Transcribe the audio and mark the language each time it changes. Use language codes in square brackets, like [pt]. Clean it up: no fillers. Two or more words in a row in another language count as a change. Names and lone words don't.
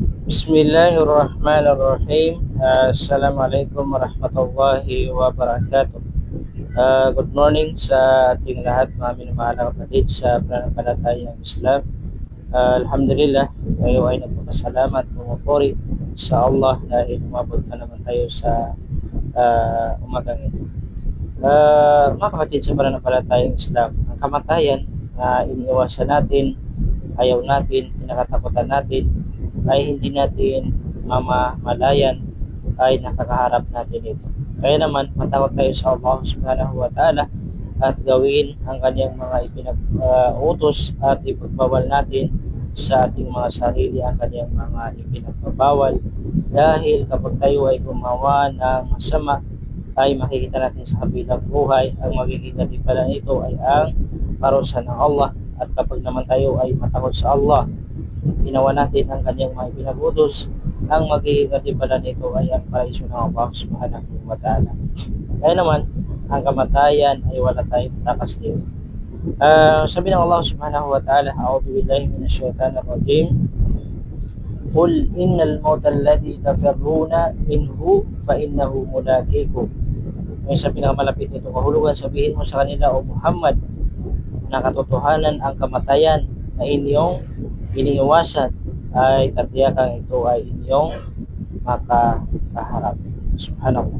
[ar] بسم الله الرحمن الرحيم السلام عليكم ورحمة الله وبركاته. [en] Good morning [tl] sa ating lahat, mga minamahal na kapatid sa pananampalatayang Islam. Alhamdulillah, tayo ay nagpapasalamat, pumupuri sa Allah dahil umabot na naman tayo sa umagang ito. Mga kapatid sa pananampalatayang Islam, ang kamatayan na iniiwasan natin, ayaw natin, kinakatakutan natin, ay hindi natin mamamalayan ay nakakaharap natin ito. Kaya naman, matakot tayo sa Allah [ar] سبحانه وتعالى [tl] at gawin ang kanyang mga ipinag-utos at ipagbawal natin sa ating mga sarili ang kanyang mga ipinagbabawal. Dahil kapag tayo ay gumawa ng masama, ay makikita natin sa kabilang buhay, ang magiging katibalan nito ay ang parusa ng Allah. At kapag naman tayo ay matakot sa Allah, ginawa natin ang kanyang mga ipinag-utos, ang magiging katibalan nito ay ang paraiso ng Allah [ar] سبحانه وتعالى. [tl] Kaya naman, ang kamatayan ay wala tayong takas dito. Sabi ng [ar] الله سبحانه وتعالى أعوذ بالله من الشيطان الرجيم قل إن الموت الذي تفرون منه فإنه ملاقيكم. [tl] Ngayon sa pinakamalapit nito kahulugan, sabihin mo sa kanila, O Muhammad, na katotohanan ang kamatayan na inyong iniiwasan ay katiyakan ito ay inyong makakaharap. Subhanallah.